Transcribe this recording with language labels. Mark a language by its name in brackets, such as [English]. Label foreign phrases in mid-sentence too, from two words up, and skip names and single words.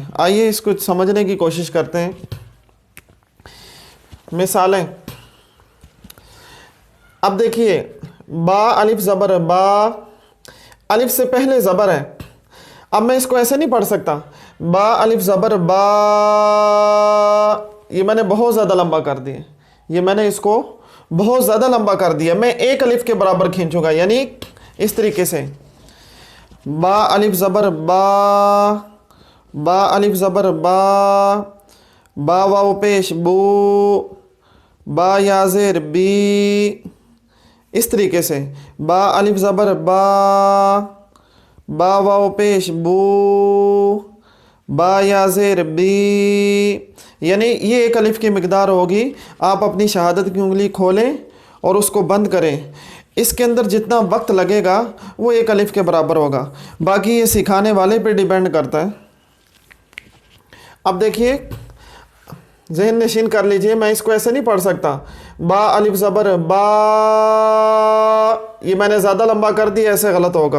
[Urdu] آئیے اس کو سمجھنے کی کوشش کرتے ہیں۔ مثالیں، اب دیکھیے، با الف زبر با، الف سے پہلے زبر ہے۔ اب میں اس کو ایسے نہیں پڑھ سکتا، با الف زبر با، یہ میں نے بہت زیادہ لمبا کر دیا، یہ میں نے اس کو بہت زیادہ لمبا کر دیا۔ میں 1 الف کے برابر کھینچوں گا، یعنی اس طریقے سے، با الف زبر با، با الف زبر با، با واو پیش بو، با یا زیر بی، اس طریقے سے، با الف زبر با، با واو پیش بو، با یا زیر بی، یعنی یہ 1 الف کی مقدار ہوگی۔ آپ اپنی شہادت کی انگلی کھولیں اور اس کو بند کریں، اس کے اندر جتنا وقت لگے گا وہ 1 الف کے برابر ہوگا۔ باقی یہ سکھانے والے پہ ڈیپینڈ کرتا ہے۔ اب دیکھیے ذہن نشین کر لیجئے، میں اس کو ایسے نہیں پڑھ سکتا، با الف زبر با، یہ میں نے زیادہ لمبا کر دیا، ایسے غلط ہوگا۔